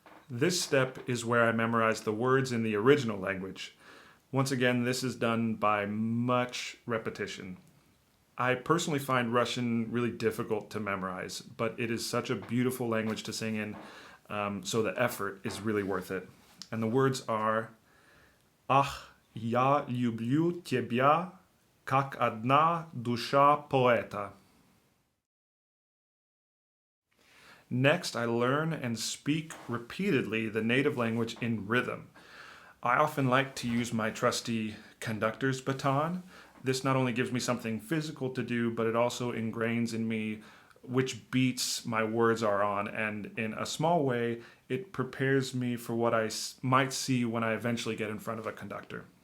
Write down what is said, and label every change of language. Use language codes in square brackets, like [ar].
[en] This step is where I memorize the words in the original language. Once again, this is done by much repetition. I personally find Russian really difficult to memorize, but it is such a beautiful language to sing in, so the effort is really worth it. And the words are, [ru] "Ach, я люблю тебя, как одна душа поэта." [en] Next, I learn and speak repeatedly the native language in rhythm. I often like to use my trusty conductor's baton. This not only gives me something physical to do, but it also ingrains in me which beats my words are on, and in a small way, it prepares me for what I might see when I eventually get in front of a conductor.